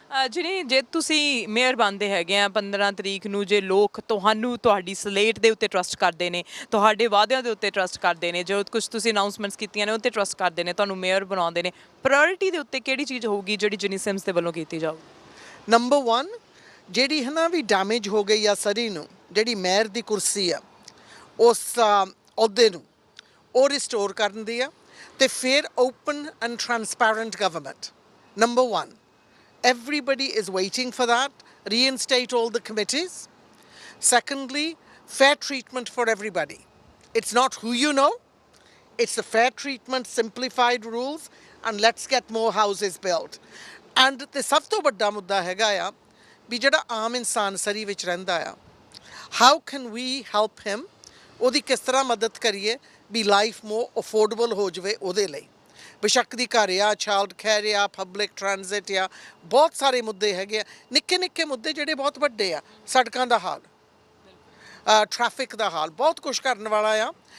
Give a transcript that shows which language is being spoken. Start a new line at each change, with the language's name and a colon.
Punjabi: ਜਿਹੜੀ ਜੇ ਤੁਸੀਂ ਮੇਅਰ ਬਣਦੇ ਹੈਗੇ ਆ 15 ਤਰੀਕ ਨੂੰ, ਜੇ ਲੋਕ ਤੁਹਾਨੂੰ ਤੁਹਾਡੀ ਸਲੇਟ ਦੇ ਉੱਤੇ ਟਰਸਟ ਕਰਦੇ ਨੇ, ਤੁਹਾਡੇ ਵਾਅਦਿਆਂ ਦੇ ਉੱਤੇ ਟਰਸਟ ਕਰਦੇ ਨੇ, ਜੋ ਕੁਝ ਤੁਸੀਂ ਅਨਾਉਂਸਮੈਂਟਸ ਕੀਤੀਆਂ ਨੇ ਉਹ 'ਤੇ ਟਰਸਟ ਕਰਦੇ ਨੇ, ਤੁਹਾਨੂੰ ਮੇਅਰ ਬਣਾਉਂਦੇ ਨੇ, ਪ੍ਰਾਇੋਰਟੀ ਦੇ ਉੱਤੇ ਕਿਹੜੀ ਚੀਜ਼ ਹੋਊਗੀ ਜਿਹੜੀ ਜਿਨੀ ਸਿਮਸ ਦੇ ਵੱਲੋਂ ਕੀਤੀ ਜਾਊਗੀ? ਨੰਬਰ 1 ਜਿਹੜੀ ਹੈ ਨਾ ਵੀ ਡੈਮੇਜ ਹੋ ਗਈ ਆ ਸਰੀ ਨੂੰ, ਜਿਹੜੀ ਮੇਅਰ ਦੀ ਕੁਰਸੀ ਆ ਉਸ ਅਹੁਦੇ ਨੂੰ ਉਹ ਰਿਸਟੋਰ ਕਰਨ ਦੀ ਆ, ਤੇ ਫਿਰ open and ਟਰਾਂਸਪੈਰੈਂਟ government.
English: Number 1 everybody is waiting for that. Reinstate all the committees. Secondly, fair treatment for everybody. It's not who you know, it's the fair treatment, simplified rules, and let's get more houses built.
Punjabi: And the ਸਭ ਤੋਂ ਵੱਡਾ ਮੁੱਦਾ ਹੈਗਾ ਆ ਵੀ ਜਿਹੜਾ ਆਮ ਇਨਸਾਨ ਸਰੀ ਵਿੱਚ ਰਹਿੰਦਾ ਆ,
English: how can we help him?
Punjabi: ਉਹਦੀ ਕਿਸ ਤਰ੍ਹਾਂ ਮਦਦ ਕਰੀਏ ਵੀ ਲਾਈਫ ਮੋਰ ਅਫੋਰਡੇਬਲ ਹੋ ਜਾਵੇ ਉਹਦੇ ਲਈ। ਬੇਸ਼ੱਕ ਦੀ ਘਰ ਆ, ਚਾਈਲਡ ਕੇਅਰ ਆ, ਪਬਲਿਕ ਟਰਾਂਜ਼ਿਟ ਆ, ਬਹੁਤ ਸਾਰੇ ਮੁੱਦੇ ਹੈਗੇ ਆ, ਨਿੱਕੇ ਨਿੱਕੇ ਮੁੱਦੇ ਜਿਹੜੇ ਬਹੁਤ ਵੱਡੇ ਆ, ਸੜਕਾਂ ਦਾ ਹਾਲ, ਟ੍ਰੈਫਿਕ ਦਾ ਹਾਲ, ਬਹੁਤ ਕੁਝ ਕਰਨ ਵਾਲਾ ਆ।